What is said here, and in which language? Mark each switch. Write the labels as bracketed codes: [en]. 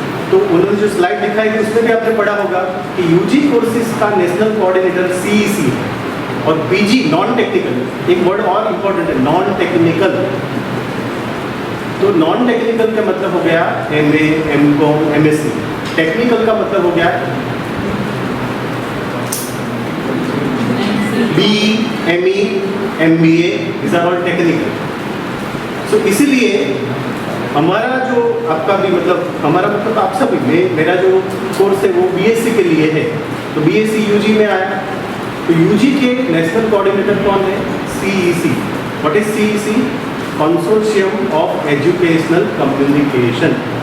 [hi] तो उन्होंने जो स्लाइड दिखाई थी उसमें भी आपने पढ़ा होगा कि UG कोर्सेज का नेशनल कोऑर्डिनेटर CEC और PG नॉन टेक्निकल, एक वर्ड और इम्पोर्टेंट है, नॉन टेक्निकल। तो नॉन टेक्निकल का मतलब हो गया MA, MCOM, MSc। टेक्निकल का मतलब हो गया BE, ME, MBA, [en] these are all technical। [hi] so इसीलिए हमारा जो आपका भी मतलब आप सभी मेरा जो कोर्स है वो BSc के लिए है। तो BSc UG में आया, तो UG के नेशनल कोऑर्डिनेटर कौन है? [en] CEC। What is CEC? Consortium of educational communication.